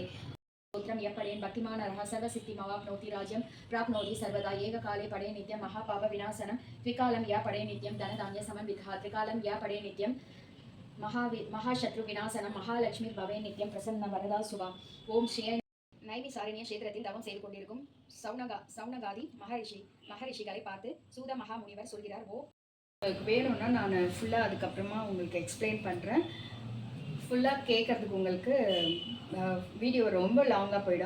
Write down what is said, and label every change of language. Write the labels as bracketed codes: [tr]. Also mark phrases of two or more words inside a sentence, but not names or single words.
[sa] स्तोत्रम यः पठेन् भक्तिमानः सर्वसिद्धिमवाप्नोति राज्यं प्राप्नोति सर्वदा एककाले पठे नित्यं महापाप विनाशनं त्रिकालं यः पठे नित्यं धनधान्य समन्वितः त्रिकालं यः पठे नित्यं महाशत्रु विनाशनं महालक्ष्मी भवे नित्यं प्रसन्न वरदा शुभा. ओम श्री [ta] நைமிசாரண்ய கஷேத்திரத்தில் தவம் செய்து கொண்டிருக்கும் சௌனகாதி மகரிஷிகளை பார்த்து சூத மகாமுனிவர் சொல்கிறார். வேணும்னா நான் ஃபுல்லாக அதுக்கப்புறமா உங்களுக்கு எக்ஸ்பிளைன் பண்ணுறேன். ஃபுல்லாக கேட்குறதுக்கு உங்களுக்கு வீடியோ ரொம்ப லாங்காக போயிடும்.